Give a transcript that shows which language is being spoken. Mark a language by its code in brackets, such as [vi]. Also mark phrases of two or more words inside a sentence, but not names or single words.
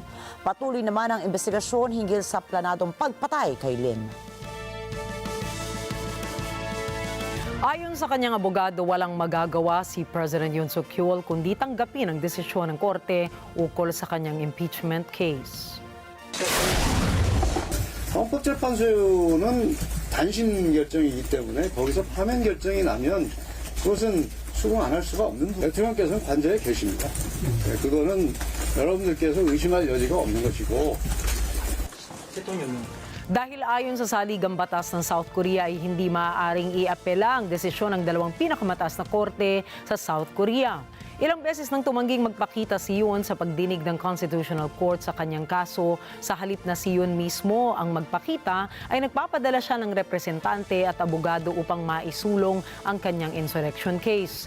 [tl] Patuloy naman ang investigasyon hinggil sa planadong pagpatay kay Lim. Ayon sa kanyang abogado, walang magagawa si President Yoon Suk-yeol kundi tanggapin ang desisyon ng korte ukol sa kanyang [en] impeachment case. [ko] 헌법재판소는 단신 결정이기 때문에 거기서 파면 결정이 나면 그것은 수긍 안 할 수가 없는 부분. 대통령께서는 관저에 계십니다. 그거는 여러분들께서 의심할 여지가 없는 것이고. [tl] Dahil ayon sa saligang batas ng South Korea ay hindi maaaring iapela ang desisyon ng 2 pinakamataas na korte sa South Korea. Ilang beses nang tumangging magpakita si Yoon sa pagdinig ng Constitutional Court sa kanyang kaso, sa halip na si Yoon mismo ang magpakita, ay nagpapadala siya ng representante at abogado upang maisulong ang kanyang [en] insurrection case.